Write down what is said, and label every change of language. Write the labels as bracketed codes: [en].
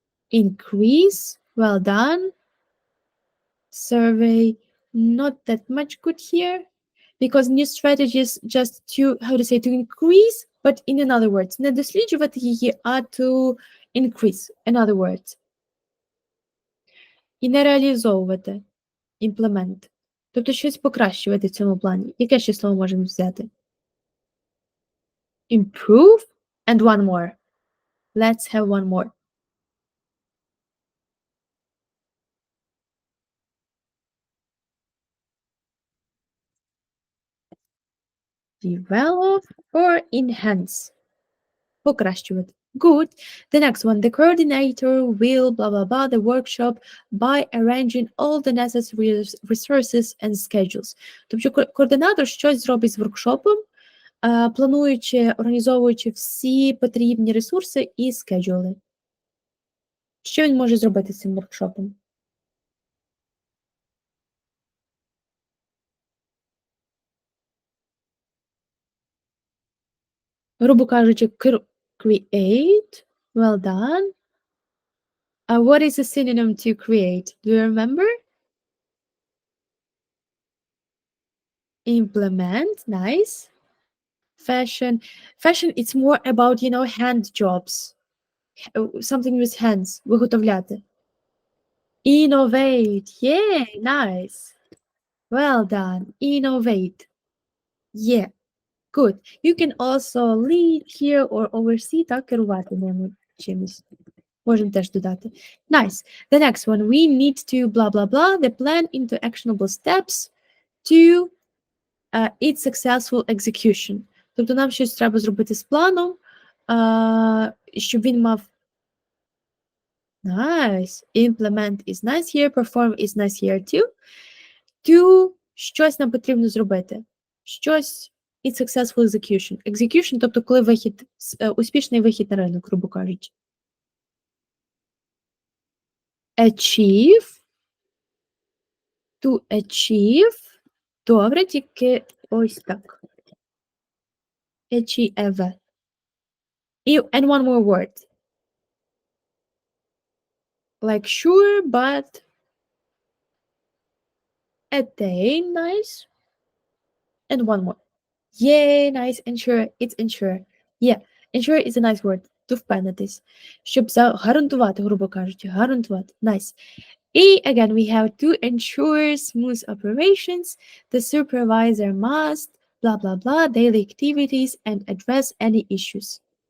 [en] Increase. Well done. Survey. Not that much good here. Because new strategies just to, how to say, to increase, but in other words, [uk] не досліджувати її, а [en] to increase, in other words. [uk] І не реалізовувати. Implement. Тобто щось покращувати в цьому плані. Яке ще слово можемо взяти? [en] Improve and one more. Let's have one more. Develop or enhance. Покращувати. Good. The next one. The coordinator will blah blah blah the workshop by arranging all the necessary resources and schedules. [uk] Тобто координатор щось зробить з воркшопом, плануючи, організовуючи всі потрібні ресурси і скеджули. Що він може зробити з цим воркшопом? Грубо кажучи, create. [en] Well done. What is a synonym to create? Do you remember? Implement. Nice. Fashion. Fashion, it's more about, hand jobs. Something with hands. Виготовляти. Innovate. Yeah, nice. Well done. Innovate. Yeah, good. You can also lead here or oversee, [uk] так, керувати ними чимось. Можемо теж додати. [en] Nice. The next one. We need to blah, blah, blah, the plan into actionable steps to its successful execution. [uk] Тобто нам щось треба зробити з планом, щоб він мав nice. [en] Implement is nice here, perform is nice here too. [uk] To щось нам потрібно зробити. [en] Щось its successful execution. [uk] Execution, тобто коли вихід, успішний вихід на ринок, грубо кажучи. [en] Achieve. To achieve. [uk] Добре, тільки ось так. Achieve. [en] And one more word. Like sure, but attain, nice. And one more. Yeah, nice. Ensure. It's ensure. Yeah, ensure is a nice word. To впевнитись. [uk] Щоб гарантувати, грубо кажучи, гарантувати. [en] Nice. Again, we have to ensure smooth operations. The supervisor must blah, blah, blah, daily activities and address any issues.